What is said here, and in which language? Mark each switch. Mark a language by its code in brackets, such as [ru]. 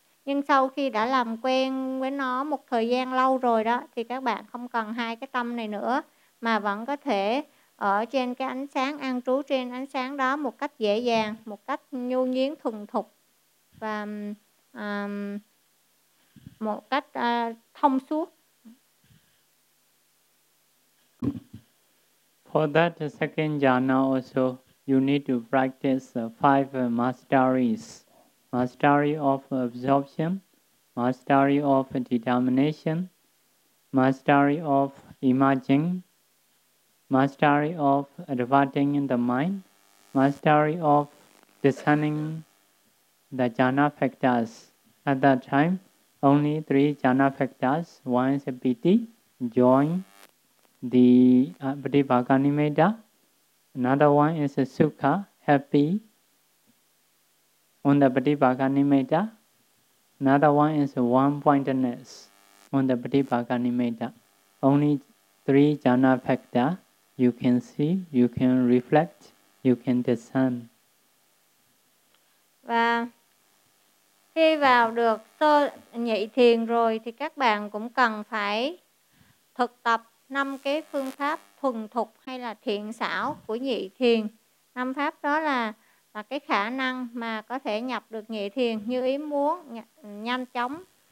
[vi] Nhưng sau khi đã làm quen với nó một thời gian lâu rồi đó, thì các bạn không cần hai cái tâm này nữa, mà vẫn có thể ở trên cái ánh sáng, an trú trên ánh sáng đó một cách dễ dàng, một cách nhu nhuyễn thuần thục và một cách thông suốt. [en] For that second jhana also, you need to practice five masteries. Mastery of absorption, mastery of determination, mastery of imagining, mastery of adverting in the mind, mastery of discerning the jhana factors. At that time, only three jhana factors, one is piti, joy, the patipakkanimitta, another one is sukha, happy, on the patipakkanimitta, another one is one-pointedness on the patipakkanimitta. Only three jhana factors. You can see, you can reflect, you can discern. [vi] Và khi vào được sơ nhị thiền rồi thì các bạn cũng cần phải thực tập năm cái phương pháp thuần thục hay là thiện xảo của nhị thiền. Năm pháp đó là cái khả năng mà có thể nhập được nhị thiền như ý muốn, nhanh chóng.